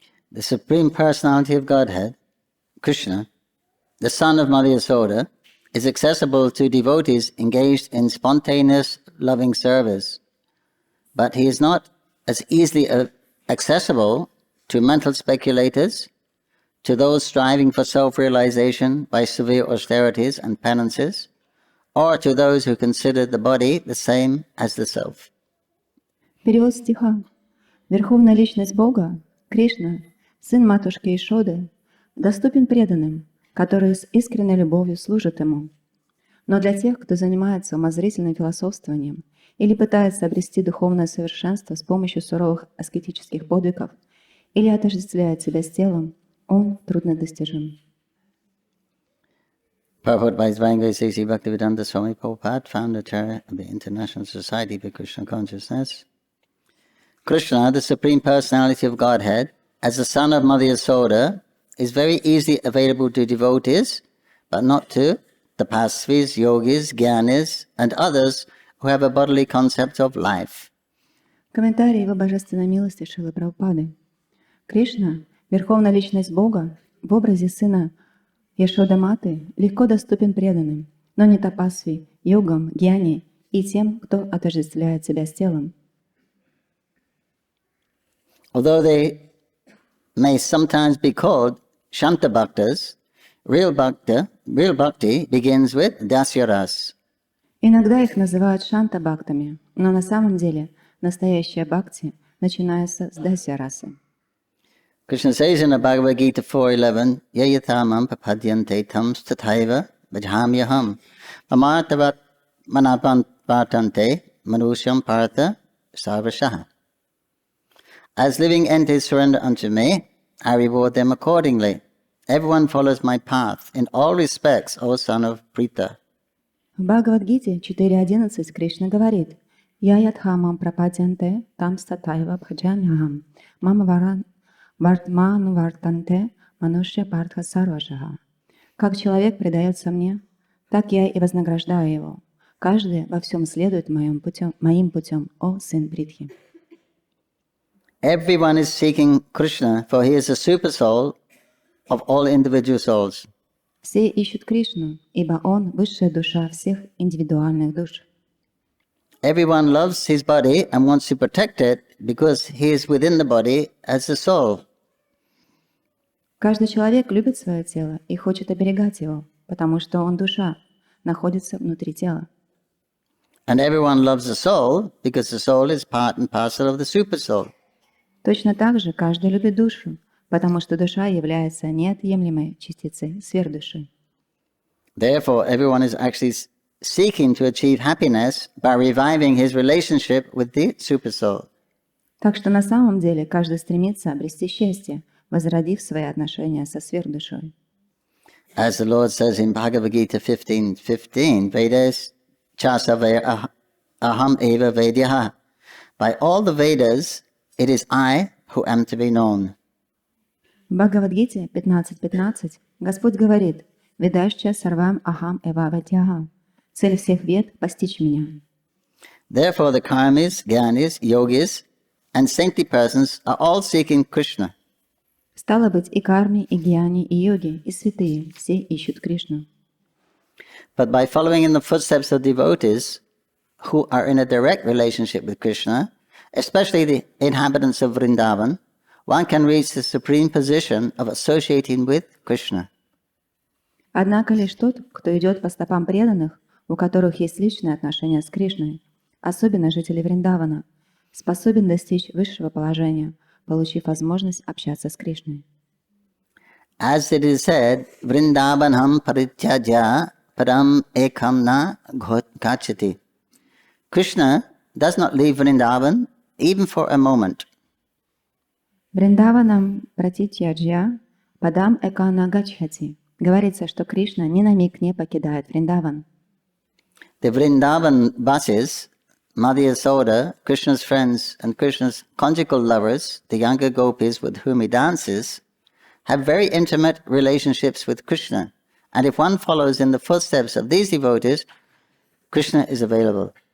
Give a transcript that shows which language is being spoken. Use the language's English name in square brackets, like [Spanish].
[English] The Supreme Personality of Godhead, Krishna, the son of Mother Yasoda, is accessible to devotees engaged in spontaneous loving service, but he is not as easily accessible to mental speculators, to those striving for self-realization by severe austerities and penances, or to those who consider the body the same as the self. [Russian] Перевод стиха. Верховная Личность Бога, Кришна, Сын Матушки Ишоды, доступен преданным, которые с искренней любовью служат Ему. Но для тех, кто занимается умозрительным философствованием или пытается обрести духовное совершенство с помощью суровых аскетических подвигов или отождествляет себя с телом, он труднодостижим. [English] Purport by His Divine Grace A.C. Bhaktivedanta Swami Prabhupada, founder chair of the International Society for Krishna Consciousness. Krishna, the Supreme Personality of Godhead, as the son of Mother Yasoda, is very easily available to devotees, but not to tapasvis, yogis, jnanis, and others who have a bodily concept of life. [Russian] Комментарий Его Божественной Милости Шрилы Прабхупады. Кришна, Верховная Личность Бога, в образе Сына Яшода Маты, легко доступен преданным, но не тапасви, йогам, гьяни и тем, кто отождествляет себя с телом. [English] Although they may sometimes be called Shanta Bhaktas, real bhakti begins with Dasya Ras. [Russian] Иногда их называют шанта-бхактами, но на самом деле настоящая бхакти начинается с дасья-расы. [English] Krishna says in the Bhagavad Gita 4.11, [Sanskrit] Yayathamam papadyante tam stathaiva bhajamyaham amartavat manapantante manusyam partha sarvashaha. [English] As living entities surrender unto me, I reward them accordingly. Everyone follows my path in all respects, O son of Pritha. [Russian] В Бхагавад-гите 4.11 Кришна говорит: [Sanskrit] «Я ядхамам прападянте там статайва бхаджамьяхам мама вартману вартанте манушья партха сарвашаха». [Russian] Как человек предается мне, так я и вознаграждаю его. Каждый во всем следует моим путем, о сын Притхи. [English] Everyone is seeking Krishna, for he is the super soul of all individual souls. [Russian] Все ищут Кришну, ибо Он — высшая душа всех индивидуальных душ. [English] Everyone loves his body and wants to protect it because he is within the body as the soul. [Russian] Каждый человек любит свое тело и хочет оберегать его, потому что он душа, находится внутри тела. [English] And everyone loves the soul because the soul is part and parcel of the super soul. [Russian] Точно так же каждый любит душу, потому что душа является неотъемлемой частицей сверхдуши. [English] Therefore, everyone is actually seeking to achieve happiness by reviving his relationship with the super soul. [Russian] Так что на самом деле каждый стремится обрести счастье, возродив свои отношения со сверхдушой. [English] As the Lord says in Bhagavad Gita 15:15, [Sanskrit] Vedas chasave aham eva vedyaha. [English] By all the Vedas, it is I who am to be known. [Russian] В Бхагавад-гите 15.15 Господь говорит: [Sanskrit] «Ведашча сарвам ахам эва ватьяха». [Russian] Цель всех вед — постичь меня. [English] Therefore, the karmis, jnanis, yogis, and saintly persons are all seeking Krishna. [Russian] Стало быть, и карми, и гьяни, и йоги, и святые все ищут Кришну. [English] But by following in the footsteps of devotees who are in a direct relationship with Krishna, especially the inhabitants of Vrindavan, one can reach the supreme position of associating with Krishna. [Russian] Однако лишь тот, кто идет по стопам преданных, у которых есть личные отношения с Кришной, особенно жители Вриндавана, способен достичь высшего положения, получив возможность общаться с Кришной. [Sanskrit] As it is said, Vrindavanam parityaja padam ekam na gachati. [English] Krishna does not leave Vrindavan even for a moment. [Sanskrit] Вриндаванам пратитьяджья падам экана гачхати. [Russian] Говорится, что Кришна ни на миг не покидает Вриндаван. [English] The Vrindavan Vasis, Mother Yasoda, Krishna's friends and Krishna's conjugal lovers, the younger gopis with whom he dances, have very intimate relationships with Krishna. And if one follows in the footsteps of these devotees, Krishna is available.